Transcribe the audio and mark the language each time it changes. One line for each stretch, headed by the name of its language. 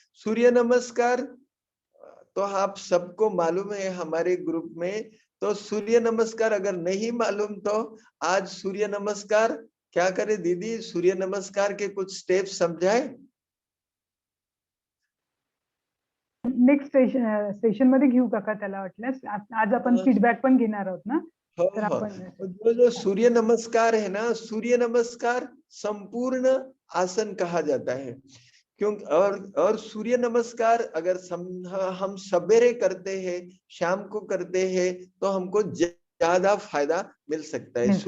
Hindi: सूर्य नमस्कार तो आप सबको मालूम है हमारे ग्रुप में, तो सूर्य नमस्कार अगर नहीं मालूम तो आज सूर्य नमस्कार क्या करे दीदी, सूर्य नमस्कार के कुछ स्टेप्स समझाए।
Marathi: नेक्स्ट सेशन मध्ये घेऊ का त्याला वाटल्यास, आज आपण फीडबॅक पण घेणार आहोत ना, तर आपण
Hindi: जो सूर्य नमस्कार है ना, सूर्य नमस्कार संपूर्ण आसन कहा जाता है, क्योंकि और सूर्य नमस्कार अगर हम सवेरे करते हैं, शाम को करते हैं, तो हमको ज्यादा फायदा मिल सकता है।